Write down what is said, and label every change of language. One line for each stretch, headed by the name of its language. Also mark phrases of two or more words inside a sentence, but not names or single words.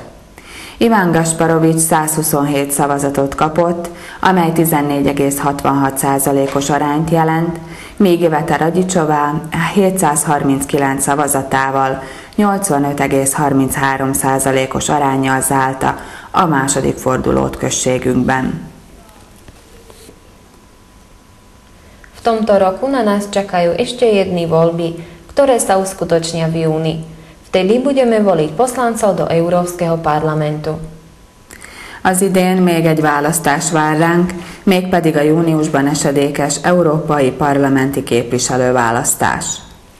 Hungarian: Ivan Gašparovič 127 szavazatot kapott, amely 14,66%-os arányt jelent, míg Iveta Radicsová 739 szavazatával 85,33%-os aránnyal zárta a második fordulót községünkben.
Slovak: V tomto roku na nás čakajú ešte jedny voľby, ktoré sa uskutočnia v júni. Vtedy budeme voliť poslancov do Európskeho parlamentu.
Hungarian: Az idén még egy választás vár ránk, mégpedig a júniusban esedékes európai parlamenti képviselőválasztás.